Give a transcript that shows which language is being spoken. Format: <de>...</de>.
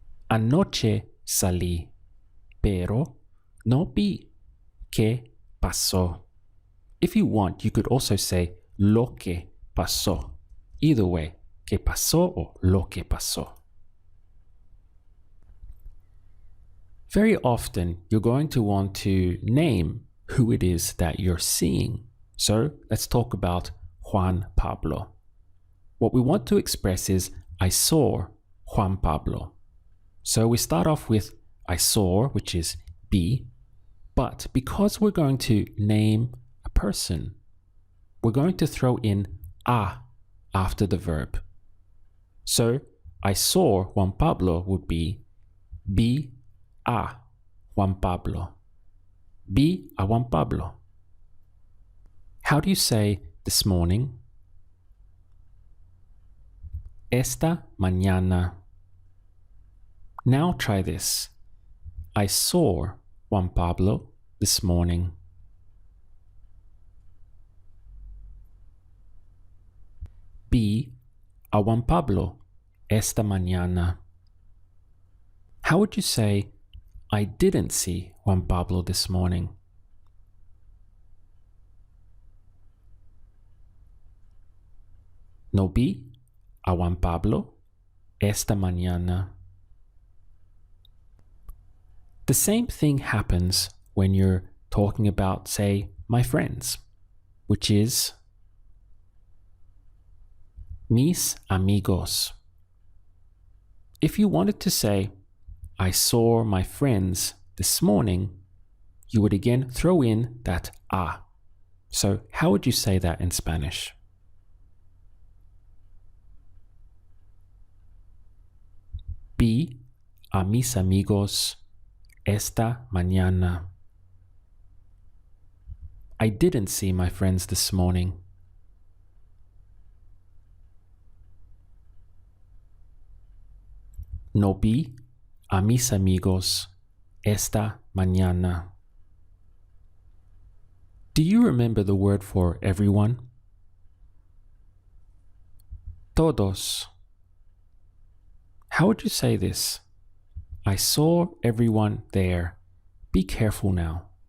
<es>Anoche salí, pero no vi qué pasó.</es> <en>If you want, you could also say</en> <es>lo que pasó.</es> <en>Either way,</en> <es>qué pasó or lo que pasó.</es> <en>Very often, you're going to want to name who it is that you're seeing. So let's talk about Juan Pablo. What we want to express is, I saw Juan Pablo. So we start off with I saw, which is vi, but because we're going to name a person, we're going to throw in a after the verb. So I saw Juan Pablo would be</en> <es>vi a Juan Pablo. Vi a Juan Pablo.</es> <en>How do you say this morning?</en> <es>Esta mañana.</es> <en>Now try this. I saw Juan Pablo this morning.</en> <es>Vi a Juan Pablo esta mañana.</es> <en>How would you say, I didn't see Juan Pablo this morning?</en> <es>No vi a Juan Pablo esta mañana.</es> <en>The same thing happens when you're talking about, say, my friends, which is</en> <es>mis amigos.</es> <en>If you wanted to say, I saw my friends this morning, you would again throw in that a. So how would you say that in Spanish?</en> <es>Vi a mis amigos esta mañana.</es> <en>I didn't see my friends this morning.</en> <es>No vi a mis amigos esta mañana.</es> <en>Do you remember the word for everyone? Todos. How would you say this? I saw everyone there. Be careful now.</en>